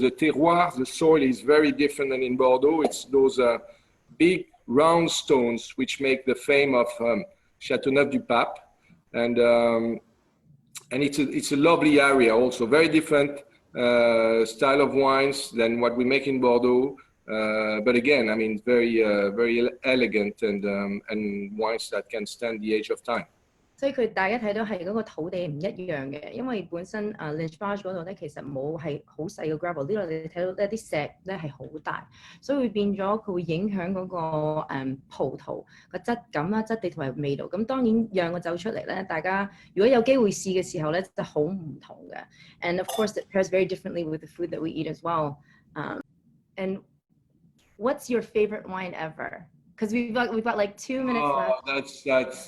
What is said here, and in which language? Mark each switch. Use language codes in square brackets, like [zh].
[en] The terroir, the soil is very different than in Bordeaux. It's those big round stones which make the fame of Châteauneuf-du-Pape. And it's a lovely area also, very different style of wines than what we make in Bordeaux. But again, I mean, very elegant and wines that can stand the age of time. [yue] 所以大家睇到係嗰個土地唔一樣嘅，因為本身Lynch-Bages 嗰度咧其實冇係好細嘅 gravel， 呢度你睇到一啲石咧係好大，所以會變咗佢會影響嗰個葡萄個質感啦、質地同埋味道。咁當然釀個酒出嚟咧，大家如果有機會試嘅時候咧，就好唔同嘅。 [en] And of course, it pairs very differently with the food that we eat as well. And what's your favorite wine ever? Because we've got like 2 minutes left.